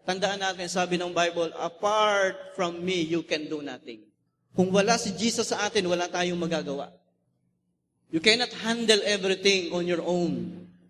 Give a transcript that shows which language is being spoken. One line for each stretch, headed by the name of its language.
Filipino: Tandaan natin, sabi ng
English: Bible, apart from me, you can do nothing.
Filipino: Kung wala si Jesus sa atin, wala tayong magagawa.
English: You cannot handle everything on your own.